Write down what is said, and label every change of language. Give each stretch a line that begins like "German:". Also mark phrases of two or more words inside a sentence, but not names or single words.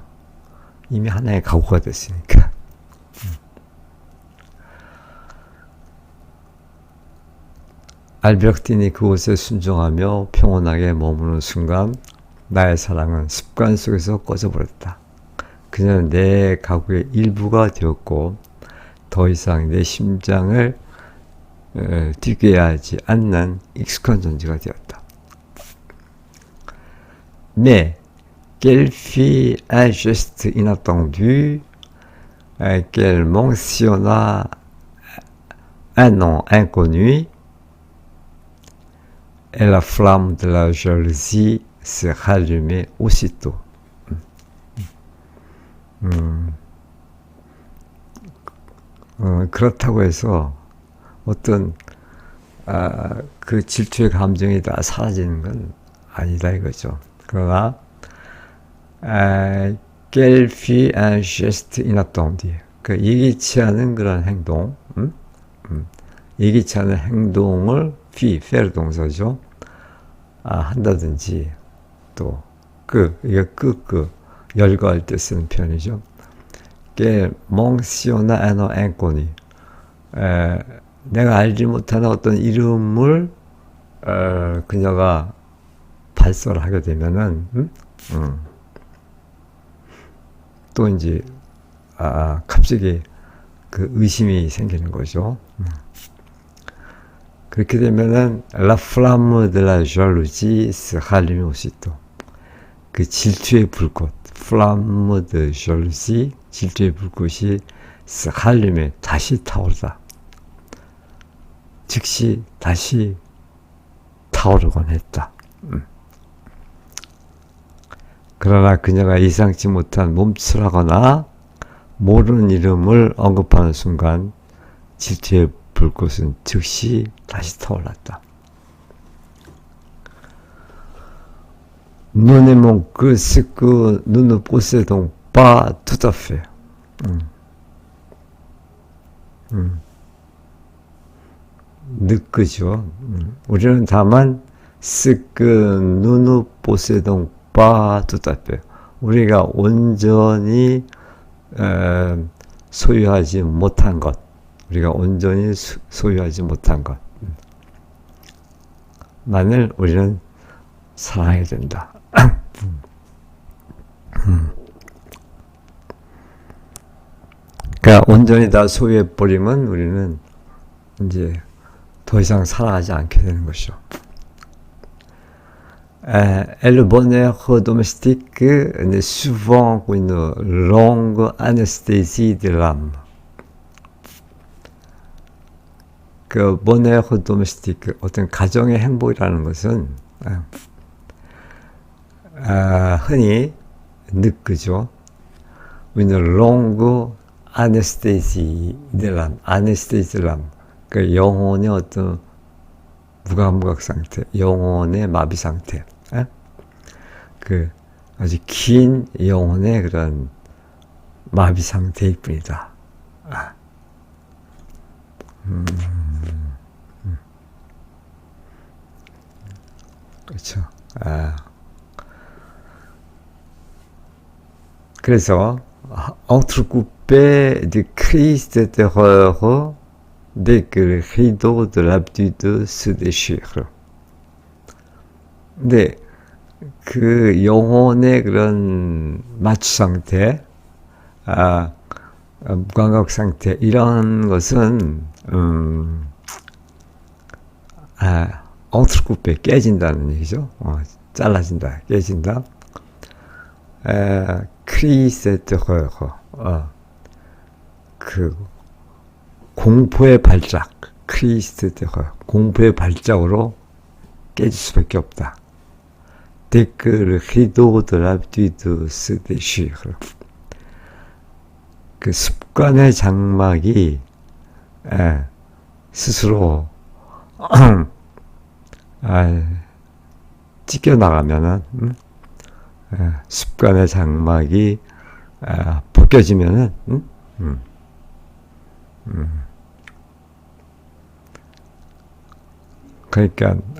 Korean: 이미 하나의 각오가 됐으니까. 알베르틴이 그곳에 순종하며 평온하게 머무는 순간 나의 사랑은 습관 속에서 꺼져버렸다. 그녀는 내 각오의 일부가 되었고 더 이상 내 심장을 뛰게 하지 않는 익숙한 존재가 되었다.
French: Mais qu'elle fit un geste inattendu, qu'elle mentionna un nom inconnu, et la flamme de la jalousie se rallumait aussitôt.
Korean: 그렇다고 해서 어떤 그 질투의 감정이 다 사라지는 건 아니다 이거죠.
French: 그러나 qu'elle fit un geste inattendu,
Korean: 그 예기치 않은 그런 행동, 예기치 않은 행동을 faire 동사죠. 한다든지 또 이게 열거할 때 쓰는 표현이죠.
French: qu'elle mentionna un nom inconnu,
Korean: 내가 알지 못하는 어떤 이름을 그녀가 발설을 하게 되면은 또 이제 갑자기 그 의심이 생기는 거죠. 그렇게 되면은
French: la flamme de la jalousie se rallume aussitôt.
Korean: 그 질투의 불꽃,
French: flamme de jalousie,
Korean: 질투의 불꽃이
French: se rallume,
Korean: 다시 타오르다. 즉시 다시 타오르곤 했다. 그러나 그녀가 예상치 못한 몸출하거나 모르는 이름을 언급하는 순간 질투의 불꽃은 즉시 다시 타올랐다.
French: Nous n'aimons que ce que nous ne possédons pas tout à fait.
Korean: 늦그죠. 우리는 다만
French: ce que nous ne possédons pas tout à fait.
Korean: 우리가 온전히 소유하지 못한 것. 우리가 온전히 소유하지 못한 것. 만을 우리는 사랑해야 된다. 그러니까 온전히 다 소유해버리면 우리는 이제 더 이상 사랑하지 않게 되는 것이죠.
French: Et le bonheur domestique n'est souvent qu'une longue anesthésie de l'âme. 그 bonheur domestique,
Korean: 어떤 가정의 행복이라는 것은 흔히 늦그죠.
French: une longue anesthésie de l'âme, anesthésie de l'âme.
Korean: 그 영혼의 어떤 무감각 상태, 영혼의 마비 상태, 그 아주 긴 영혼의 그런 마비 상태일 뿐이다. 그렇죠.
French: 그래서 entrecoupé de cris de terreur dès que le rideau de l'habitude se déchire.
Korean: 근데 그 영혼의 그런 마취 상태, 무감각 상태, 이런 것은 entrecoupé, 깨진다는 얘기죠. 잘라진다, 깨진다.
French: cris de terreur,
Korean: 그 공포의 발작,
French: cris de terreur,
Korean: 공포의 발작으로 깨질 수밖에 없다.
French: Dès que le rideau de l'habitude se déchire.
Korean: 그 습관의 장막이 스스로 찢겨 나가면은 습관의 장막이 벗겨지면은 그러니까